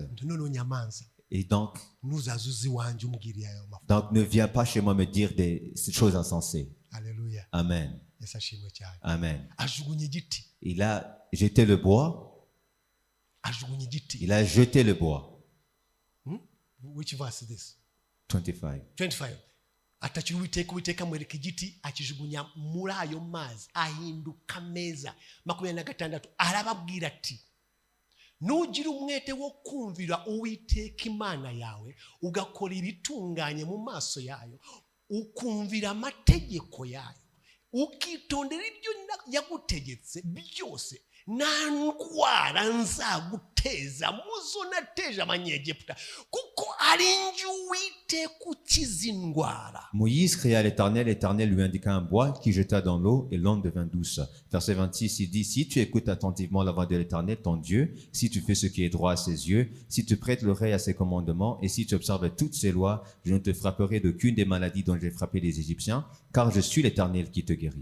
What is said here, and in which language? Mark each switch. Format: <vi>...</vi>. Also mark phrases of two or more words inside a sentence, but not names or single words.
<fr>Et donc ne viens pas chez moi me dire des choses insensées. Alléluia. Amen. Amen. Il a jeté le bois. Il a jeté le bois.</fr> <en>Which verse is this? 25. 25.</en> <rw>Atachiwiteka Uwiteka mwereka igiti akijugunya muri ayo mazi ahinduka meza. 26 arababwira ati nugira umwete wo kumvira Uwiteka Imana yawe ugakora ibitunganye mu maso yayo ukumvira amategeko yayo ukitondera ibyo yagutegetse byose nta ndwara nzaguteza muzo nateje abanyegiputa kuko ari njye Uwiteka ukiza indwara.</rw> <fr>Moïse cria à l'Éternel, l'Éternel lui indiqua un bois qui jeta dans l'eau et l'onde devint douce. Verset 26, il dit, si tu écoutes attentivement la voix de l'Éternel, ton Dieu, si tu fais ce qui est droit à ses yeux, si tu prêtes l'oreille à ses commandements et si tu observes toutes ses lois, je ne te frapperai d'aucune des maladies dont j'ai frappé les Égyptiens, car je suis l'Éternel qui te guérit.</fr>